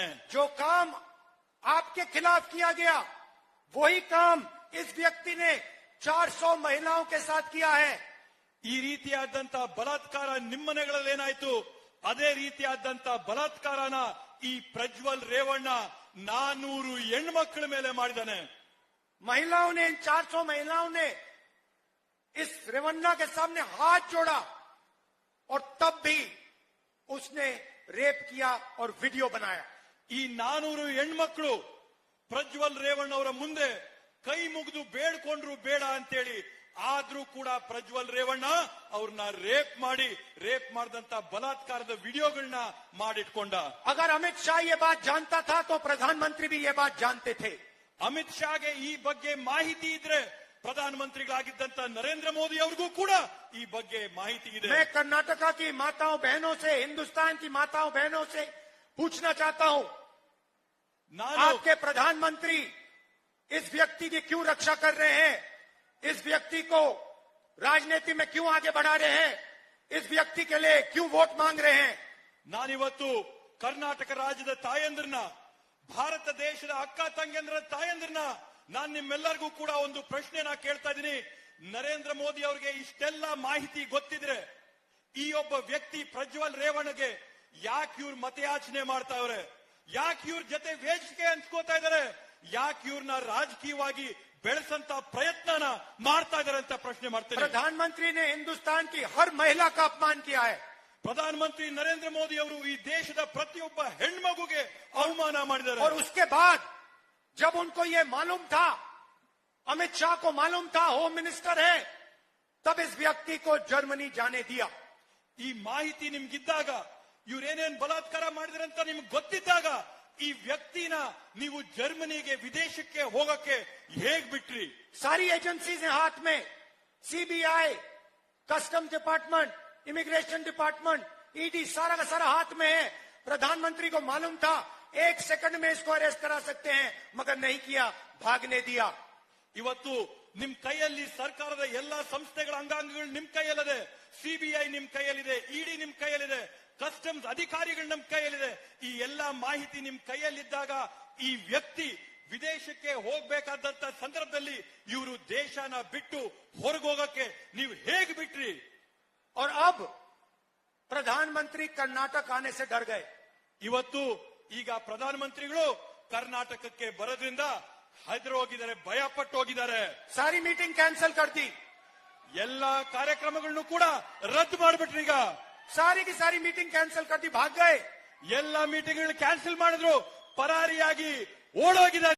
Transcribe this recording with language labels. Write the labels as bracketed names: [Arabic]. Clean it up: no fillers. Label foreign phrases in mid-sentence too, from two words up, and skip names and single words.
[Hindi] जो काम आपके खिलाफ किया गया, वही काम इस व्यक्ति ने 400 महिलाओं के साथ किया है। [Kannada] ಈ ರೀತಿಯಾದಂತ ಬಲಾತ್ಕಾರ ನಿಮ್ಮನೆಗಳಲ್ಲಿ ಏನಾಯ್ತು, ಅದೇ ರೀತಿಯಾದಂತ ಬಲಾತ್ಕಾರನ ಈ ಪ್ರಜ್ವಲ್ ರೇವಣ್ಣ 400 ಹೆಣ್ಮಕ್ಳ ಮೇಲೆ ಮಾಡಿದ್ದಾನೆ. [Hindi] महिलाओं ने, इन 400 महिलाओं ने इस रेवन्ना के सामने हाथ जोड़ा और तब भी उसने रेप किया और वीडियो बनाया। [Kannada] ಈ 400 ಹೆಣ್ಮಕ್ಳು ಪ್ರಜ್ವಲ್ ರೇವಣ್ಣ ಅವರ ಮುಂದೆ ಕೈ ಮುಗಿದು ಬೇಡ್ಕೊಂಡ್ರು ಬೇಡ ಅಂತೇಳಿ, ಆದ್ರೂ ಕೂಡ ಪ್ರಜ್ವಲ್ ರೇವಣ್ಣ ಅವ್ರನ್ನ ರೇಪ್ ಮಾಡಿದಂತ ಬಲಾತ್ಕಾರದ ವಿಡಿಯೋಗಳನ್ನ ಮಾಡಿಟ್ಕೊಂಡ. [Hindi] अगर अमित शाह ये बात जानता था तो प्रधानमंत्री भी ये बात जानते थे। [Kannada] ಅಮಿತ್ ಶಾಗೆ ಈ ಬಗ್ಗೆ ಮಾಹಿತಿ ಇದ್ರೆ ಪ್ರಧಾನಮಂತ್ರಿಗಳಾಗಿದ್ದಂತ ನರೇಂದ್ರ ಮೋದಿ ಅವ್ರಿಗೂ ಕೂಡ ಈ ಬಗ್ಗೆ ಮಾಹಿತಿ ಇದೆ. [Hindi] मैं कर्नाटका की माताओं बहनों से, हिंदुस्तान की माताओं बहनों से पूछना चाहता हूं, आपके प्रधानमंत्री इस व्यक्ति की क्यों रक्षा कर रहे हैं? इस व्यक्ति को राजनीति में क्यों आगे बढ़ा रहे हैं? इस व्यक्ति के लिए क्यों वोट मांग रहे हैं? [Kannada] ನಾನಿವತ್ತು ಕರ್ನಾಟಕ ರಾಜ್ಯದ ತಾಯಂದ್ರನ್ನ, ಭಾರತ ದೇಶದ ಅಕ್ಕ ತಂಗಿಯಂದ್ರ ತಾಯಂದ್ರನ್ನ ನಾನು ನಿಮ್ಮೆಲ್ಲರಿಗೂ ಕೂಡ ಒಂದು ಪ್ರಶ್ನೆನ ಕೇಳ್ತಾ ಇದ್ದೀನಿ. ನರೇಂದ್ರ ಮೋದಿ ಅವರಿಗೆ ಇಷ್ಟೆಲ್ಲ ಮಾಹಿತಿ ಗೊತ್ತಿದ್ರೆ ಈ ಒಬ್ಬ ವ್ಯಕ್ತಿ ಪ್ರಜ್ವಲ್ ರೇವಣ್ಣಗೆ ಯಾಕೆ ಇವ್ರು ಮತಯಾಚನೆ ಮಾಡ್ತಾ ಇವ್ರೆ, ಯಾಕೆ ಇವ್ರ ಜೊತೆ ವೇದಿಕೆ ಹಂಚ್ಕೋತಾ ಇದಾರೆ, ಯಾಕೆ ಇವ್ರನ್ನ ರಾಜಕೀಯವಾಗಿ ಬೆಳೆಸಂತ ಪ್ರಯತ್ನನ ಮಾಡ್ತಾ ಇದಾರೆ ಅಂತ ಪ್ರಶ್ನೆ ಮಾಡ್ತಾರೆ. [Hindi] प्रधानमंत्री ने हिंदुस्तान की हर महिला का अपमान किया है. [Kannada] ಪ್ರಧಾನಮಂತ್ರಿ ನರೇಂದ್ರ ಮೋದಿ ಅವರು ಈ ದೇಶದ ಪ್ರತಿಯೊಬ್ಬ ಹೆಣ್ಮಗುಗೆ ಅವಮಾನ ಮಾಡಿದ್ದಾರೆ. [Hindi] और उसके बाद जब उनको ये मालूम था, अमित शाह को मालूम था [English] home minister [Hindi] है, तब इस व्यक्ति को जर्मनी जाने दिया. [Kannada] ಈ ಮಾಹಿತಿ ನಿಮ್ಗಿದ್ದಾಗ ಇವ್ರೇನೇನ್ ಬಲಾತ್ಕಾರ ಮಾಡಿದ್ರೆ ಅಂತ ನಿಮ್ಗೆ ಗೊತ್ತಿದ್ದಾಗ ಈ ವ್ಯಕ್ತಿನ ನೀವು ಜರ್ಮನಿಗೆ ವಿದೇಶಕ್ಕೆ ಹೋಗಕ್ಕೆ ಹೇಗ್ ಬಿಟ್ರಿ? [Hindi] सारी एजेंसीज हैं हाथ में, सीबीआई, [English] custom department, immigration department, [Hindi] ईडी, सारा का सारा हाथ में है. प्रधानमंत्री को मालूम था 1 सेकंड में इसको अरेस्ट करा सकते हैं, मगर नहीं किया, भागने दिया. [Kannada] ಇವತ್ತು ನಿಮ್ ಕೈಯಲ್ಲಿ ಸರ್ಕಾರದ ಎಲ್ಲಾ ಸಂಸ್ಥೆಗಳ ಅಂಗಾಂಗಗಳು ನಿಮ್ ಕೈಯಲ್ಲಿದೆ. ಸಿಬಿಐ ನಿಮ್ ಕೈಯಲ್ಲಿದೆ, ಇಡಿ ನಿಮ್ ಕೈಯಲ್ಲಿದೆ, ಕಸ್ಟಮ್ಸ್ ಅಧಿಕಾರಿಗಳು ನಿಮ್ ಕೈಯಲ್ಲಿದೆ. ಈ ಎಲ್ಲಾ ಮಾಹಿತಿ ನಿಮ್ ಕೈಯಲ್ಲಿದ್ದಾಗ ಈ ವ್ಯಕ್ತಿ ವಿದೇಶಕ್ಕೆ ಹೋಗ್ಬೇಕಾದಂತ ಸಂದರ್ಭದಲ್ಲಿ ಇವರು ದೇಶನ ಬಿಟ್ಟು ಹೊರಗೋಗಕ್ಕೆ ನೀವು ಹೇಗೆ ಬಿಟ್ರಿ? [Hindi] और अब प्रधानमंत्री कर्नाटक आने से डर गए. [Kannada] ಇವತ್ತು ಈಗ ಪ್ರಧಾನಮಂತ್ರಿಗಳು ಕರ್ನಾಟಕಕ್ಕೆ ಬರೋದ್ರಿಂದ ಹೆದರಿ ಹೋಗಿದ್ದಾರೆ, ಭಯ ಪಟ್ಟು ಹೋಗಿದ್ದಾರೆ. [Hindi] सारी [English] meeting cancel [Hindi] कर दी, [Kannada] ಎಲ್ಲಾ ಕಾರ್ಯಕ್ರಮಗಳನ್ನು ಕೂಡ ರದ್ದು ಮಾಡಿಬಿಟ್ರು. ಈಗ [Hindi] सारी की सारी [English] meeting cancel [Hindi] कर दी, भाग गए. [Kannada] ಎಲ್ಲಾ [English] meeting cancel [Kannada] ಮಾಡಿದ್ರು, ಪರಾರಿಯಾಗಿ ಓಡೋಗಿದ್ದಾರೆ.